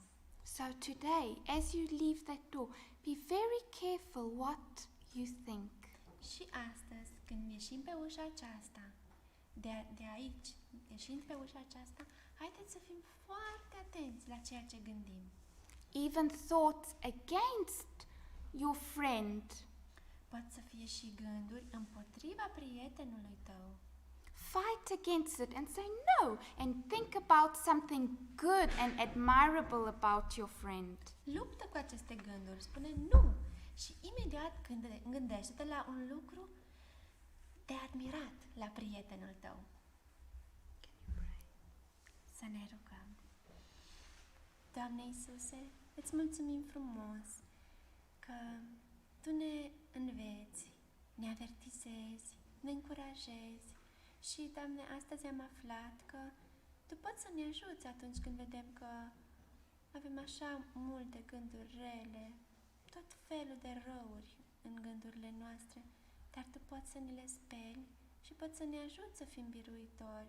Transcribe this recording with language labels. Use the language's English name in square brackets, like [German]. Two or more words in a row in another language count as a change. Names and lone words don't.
[English] So today, as you leave that door, be very careful what you think. [Romanian] Și astăzi, când ieșim pe ușa aceasta, de aici, ieșind pe ușa aceasta, haideți să fim foarte atenți la ceea ce gândim. [English] Even thoughts against your friend. [Romanian] Pot să fie și gânduri împotriva prietenului tău. [English] Fight against it and say no and think about something good and admirable about your friend. [Romanian] Luptă cu aceste gânduri, spune nu și imediat gândește-te la un lucru de admirat la prietenul tău. Să ne rugăm. Doamne Iisuse, îți mulțumim frumos că Tu ne înveți, ne avertizezi, ne încurajezi și, Doamne, astăzi am aflat că Tu poți să ne ajuți atunci când vedem că avem așa multe gânduri rele, tot felul de răuri în gândurile noastre, dar Tu poți să ne le speli și poți să ne ajuți să fim biruitori.